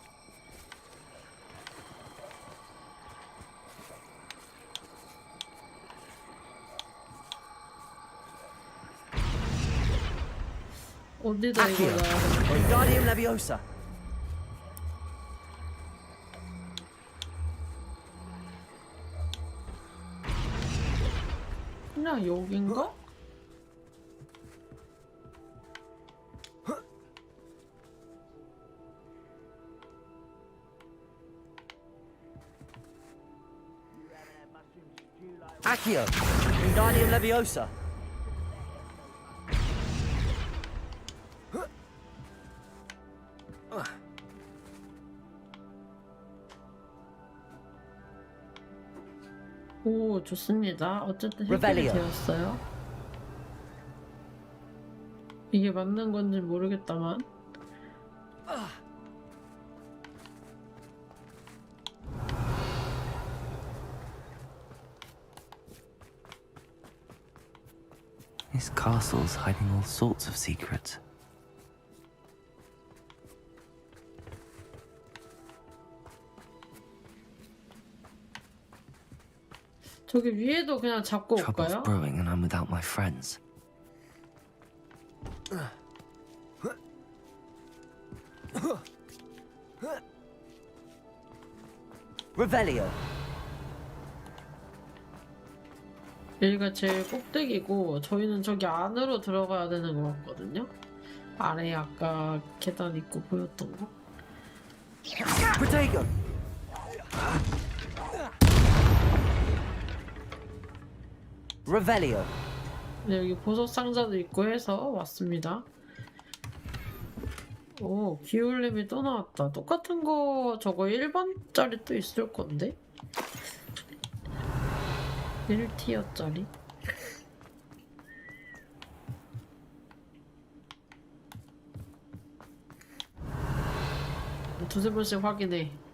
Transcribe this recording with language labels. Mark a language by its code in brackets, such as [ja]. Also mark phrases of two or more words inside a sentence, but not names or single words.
[ko] 어디다 이거 [la] Accio. [ko] 놔야 되는 거야? [la] Wingardium Leviosa. [ko] 그냥 여긴가? [la] Accio. Wingardium Leviosa. [ko] 오, 좋습니다. 어쨌든 해결이 [la] Revelio. [ko] 되었어요. 이게 맞는 건지 모르겠다만. [en] This castle's hiding all sorts of secrets. [ko] 저기 위에도 그냥 잡고 [en] Trouble's [ko] 올까요? [en] brewing and I'm without my friends. [la] Revelio. [ko] 여기가 제일 꼭대기고 저희는 저기 안으로 들어가야 되는 것 같거든요. 아래에 아까 계단 있고 보였던 거. [la] Protego. Revelio. [ko] 네, 여기 보석 상자도 있고 해서 왔습니다. 오, 기울림이 또 나왔다. 똑같은 거 저거 1번짜리 또 있을 건데? 1티어짜리? 두세 번씩 확인해.